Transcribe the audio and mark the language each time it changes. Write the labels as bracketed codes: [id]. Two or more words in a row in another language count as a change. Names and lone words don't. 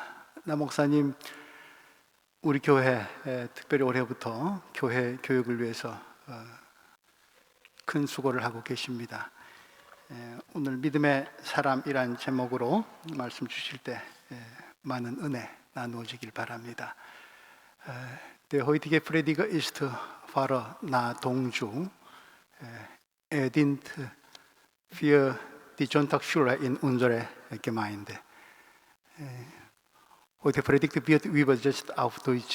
[ko] 나 목사님 우리 교회 특별히 올해부터 교회 교육을 위해서 큰 수고를 하고 계십니다. 오늘 믿음의 사람이란 제목으로 말씀 주실 때 많은 은혜 나누어지길 바랍니다. [de] Der heutige Prediger ist Pfarrer Nahdongju. Er dient für die Sonntagsschule in unserer Gemeinde. Heute Predigt wird übersetzt auf Deutsch.